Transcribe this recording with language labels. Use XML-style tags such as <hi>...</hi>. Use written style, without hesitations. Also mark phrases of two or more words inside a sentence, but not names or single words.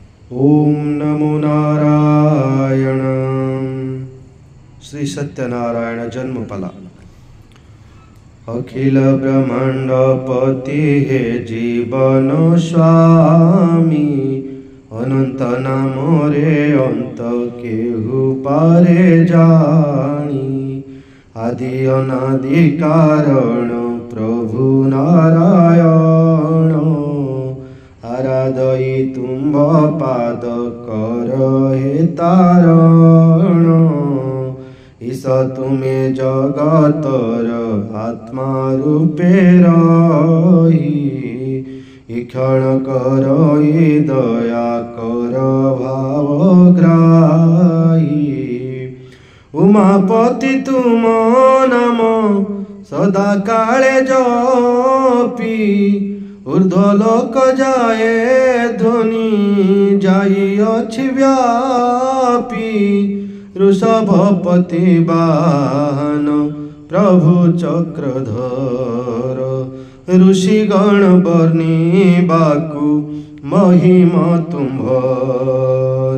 <sa>ओम नमो नारायण।</sa> <or>ଶ୍ରୀ ସତ୍ୟନାରାୟଣ ଜନ୍ମପଲା। ଅଖିଳ ବ୍ରହ୍ମାଣ୍ଡ ପତି ହେ ଜୀବନ ସ୍ୱାମୀ, ଅନନ୍ତ ନାମ ରେ ଅନ୍ତ କେହୁ ପାରେ ଜାଣି। ଆଦି ଅନାଦି କାରଣ ପ୍ରଭୁ ନାରାୟଣ, ଆରାଧଇ ତୁମ୍ଭ ପାଦ କର ହେ ତାରଣ। ଈଶ ତୁମେ ଜଗତର ଆତ୍ମା ରୂପେ ରହି, ଇକ୍ଷଣ କର ଦୟା କର ଭାବଗ୍ରାହୀ। ଉମାପତି ତୁମ ନାମ ସଦା କାଳେ ଜପି, ଊର୍ଦ୍ଧ୍ୱଲୋକ ଯାଏ ଧ୍ୱନି ଯାଇ ଅଛି ବ୍ୟାପି। ଋଷଭପତି ବାହନ ପ୍ରଭୁ ଚକ୍ରଧର, ଋଷିଗଣ ବର୍ଣ୍ଣିବାକୁ ମହିମା ତୁମ୍ଭର।</or>